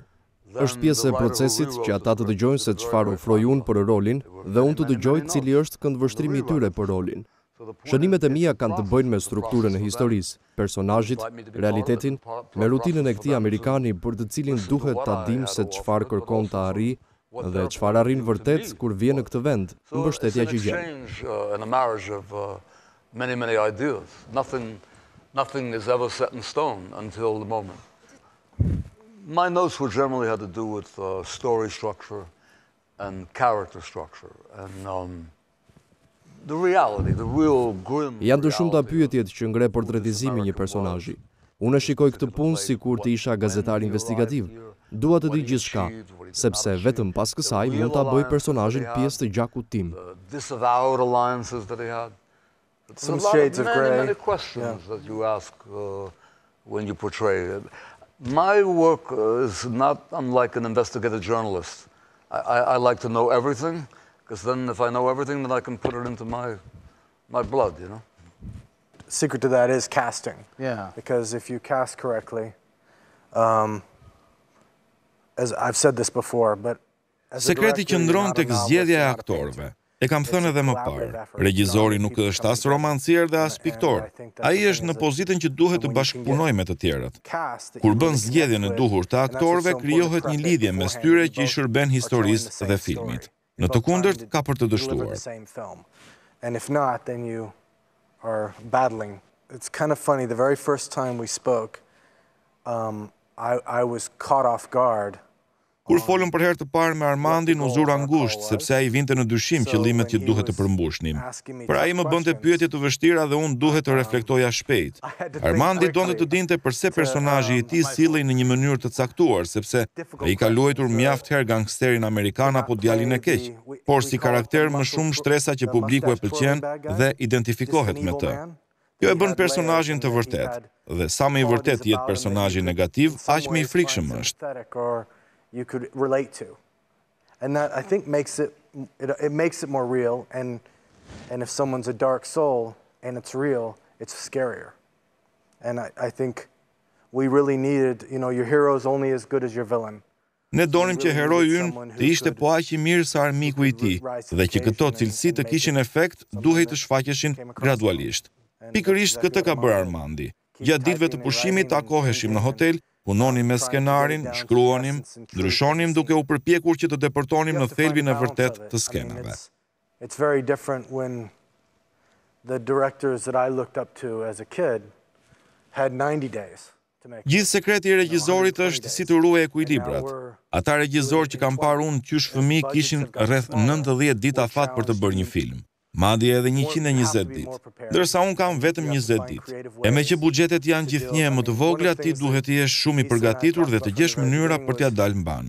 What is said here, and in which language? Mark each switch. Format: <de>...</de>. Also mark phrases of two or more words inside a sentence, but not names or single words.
<sq>Është pjesë e procesit që ata të dëgjojnë se çfarë ofroj unë për rolin dhe unë të dëgjoj cili është këndvështrimi i tyre për rolin. Shënimet e mia kanë të bëjnë me strukturën e historisë, personazhit, realitetin, me rutinën e këtij amerikani për të cilin duhet ta dim se çfarë kërkon ta arrijë dhe çfarë arrin vërtet kur vjen në këtë vend, mbështetja që gjen.</sq> <en>Nothing is ever set in stone until the moment. My notes would generally have to do with story structure and character structure and the reality, the real grim.</en> <sq>Janë të shumta pyetjet që ngre portretizimi një personazhi. Unë e shikoj këtë punë sikur të isha gazetar investigativ. Dua të di gjithçka, sepse vetëm pas kësaj mund ta bëj personazhin pjesë të gjakut tim.</sq> <en>Disavowed alliances that he had. Some shades of gray. Many questions that you ask when you portray it. My work is not unlike an investigative journalist. I like to know everything, because then if I know everything, then I can put it into my blood, you know? Secret to that is casting. Yeah. Because if you cast correctly, as I've said this before, but</en> <sq>Sekreti qëndron tek zgjedhja e aktorëve. E kam thënë edhe më parë, regjizori nuk është as romancier dhe as piktor. Ai është në pozitën që duhet të bashkëpunojë me të tjerët. Kur bën zgjedhjen e duhur të aktorëve, krijohet një lidhje mes tyre që i shërben historisë dhe filmit. Në të kundërt ka për të dështuar.</sq> <en>And if not, then you are battling. It's kind of funny, the very first time we spoke, I was caught off guard.</en> <sq>Kur folëm për herë të parë me Armandin, u zura ngushtë, sepse ai vinte në dyshim qëllimet që duhet të përmbushnim. Pra ai më bënte pyetje të vështira dhe unë duhet të reflektoja shpejt. Armandi donte të dinte pse personazhi i tij sillej në një mënyrë të caktuar, sepse ai ka luajtur mjaft herë gangsterin amerikan apo djalin e keq, por si karakter më shumë shtresa që publiku e pëlqen dhe identifikohet me të. Kjo e bën personazhin të vërtet, dhe sa më i vërtet jetë personazhi negativ, aq më i frikshëm është.</sq> <en>You could relate to, and that I think makes it makes it more real. And if someone's a dark soul and it's real, it's scarier. And I think we really needed, your hero's only as good as your villain.</en> <sq>Ne donim që heroi ynë të ishte po aq i mirë sa armiku i tij, dhe që këto cilësi të kishin efekt, duhej të shfaqeshin gradualisht. Pikërisht këtë ka bërë Armandi. Gjatë ditëve të pushimit takoheshim në hotel, punonim me skenarin, shkruanim, ndryshonim duke u përpjekur që të depërtonim në thelbin e vërtet të skenave.</sq> <en>It's very different when the directors that I looked up to as a kid had 90 days.</en> <sq>Gjithë sekreti i regjizorit është si të ruaj ekuilibrat. Ata regjizor që kam parë unë qysh fëmijë kishin rreth 90 ditë afat për të bërë një film. Madje edhe 120 ditë, ndërsa unë kam vetëm 20 ditë. E me që buxhetet janë gjithnjë më të vogla, ti duhet të jesh shumë i përgatitur dhe të gjesh mënyra për t'ia dalë mban.</sq>